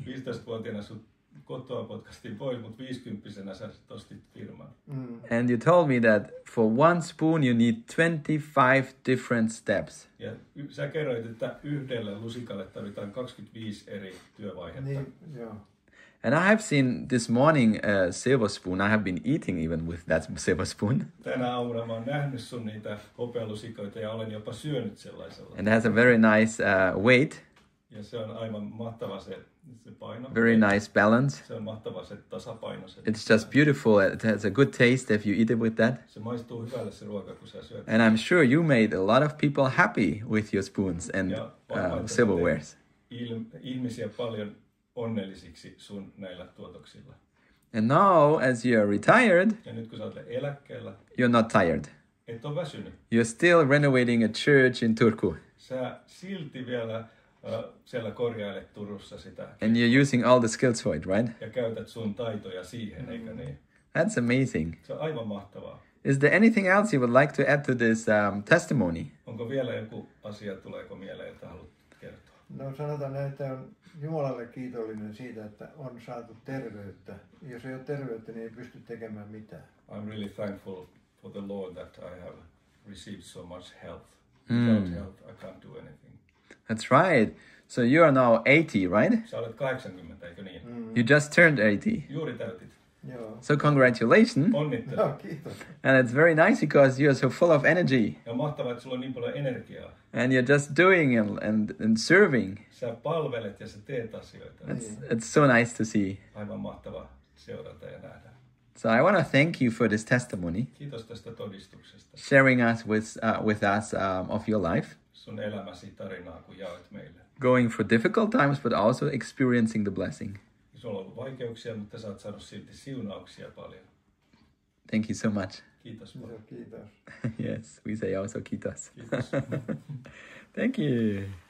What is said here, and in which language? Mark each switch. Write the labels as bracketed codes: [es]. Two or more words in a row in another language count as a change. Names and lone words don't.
[fi] 15-vuotiaana sut kotoa potkastiin pois, mutta 50-vuotiaana sä ostit firman. [en] And you told me that for one spoon, you need 25 different steps. [fi] Ja sä kerroit, että yhdelle lusikalle tarvitaan 25 eri työvaihetta. Niin, joo. [en] And I have seen this morning a silver spoon. I have been eating even with that silver spoon. [fi] Tänä aamuna mä oon nähnyt sun niitä hopealusikoita ja olen jopa syönyt sellaisella. [en] And it has a very nice weight, [fi] Ja se on aivan mahtava se paino. [en] very nice balance. [fi] Se on mahtava se tasapaino. Se, [en] It's just beautiful. It has a good taste if you eat it with that. [fi] se maistuu hyvälle se ruoka, kun sä syöt. [en] And I'm sure you made a lot of people happy with your spoons and [fi] Ja varmaan [en] silverwares. [fi] ihmisiä paljon onnellisiksi sun näillä tuotoksilla. [en] And now, as you're retired, [fi] Ja nyt kun sä oot eläkkeellä, [en] you're not tired. [fi] et ole väsynyt. [en] You're still renovating a church in Turku. [fi] Sä silti vielä siellä korjailet Turussa sitä. [en] And you're using all the skills for it, right? [fi] Ja käytät sun taitoja siihen, eikö niin? [en] That's amazing. [fi] Se on aivan mahtavaa. [en] Is there anything else you would like to add to this testimony? [fi] Onko vielä joku asia, tuleeko mieleen, jota haluat kertoa? No sanotaan näin, että on Jumalalle kiitollinen siitä, että on saatu terveyttä. Jos ei ole terveyttä, niin ei pysty tekemään mitään. [en] I'm really thankful for the Lord that I have received so much health. Without health, I can't do anything. That's right. So you are now 80, right? [fi] Sä olet 80, eikö niin? [en] You just turned 80. [fi] Juuri täytit. Joo. [en] So congratulations. [fi] Onnittelut. Joo, kiitos. [en] And it's very nice because you're so full of energy. [fi] Ja mahtavaa, että sulla on niin paljon energiaa. [en] And you're just doing and serving. [fi] Sä palvelet ja sä teet asioita. [en] It's so nice to see. [fi] Aivan mahtavaa seurata ja nähdä. [en] So I want to thank you for this testimony, [fi] Kiitos tästä todistuksesta. [en] sharing us with us of your life, [fi] Sun elämäsi tarinaa, kun jaoit meille. [en] going through difficult times, but also experiencing the blessing. [fi] Sulla on ollut vaikeuksia, mutta sä oot saanut silti siunauksia paljon. [en] Thank you so much. [fi] Kiitos paljon. Joo, kiitos. [en] Yes, we say also kiitos. [fi] Kiitos. [en] Thank you.